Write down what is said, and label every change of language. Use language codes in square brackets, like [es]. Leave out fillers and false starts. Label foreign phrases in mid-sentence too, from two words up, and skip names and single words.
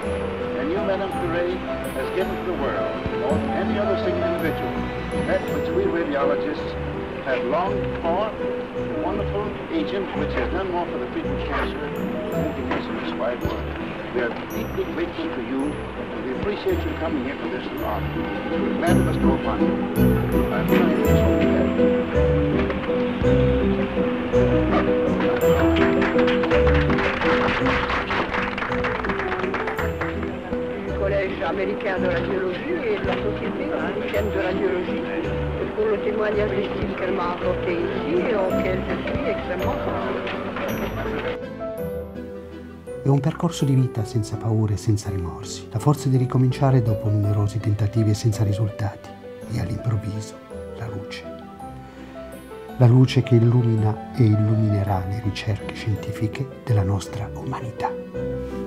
[en] And you, Madame Curie, has given to the world, more than any other single individual, that which we radiologists have longed for, the wonderful agent which has done more for the treatment of cancer than anything else in this wide world. We are deeply grateful to you, and we appreciate you coming here to this talk. We're glad to bestow upon you. I'm trying to so [fr] Du Collège américain de la biologie et de la Société américaine de la biologie, pour le témoignage d'estime qu'elle m'a apporté ici et auquel je suis extrêmement sensible. [it] È un percorso di vita senza paure e senza rimorsi, la forza di ricominciare dopo numerosi tentativi e senza risultati, e all'improvviso la luce. La luce che illumina e illuminerà le ricerche scientifiche della nostra umanità.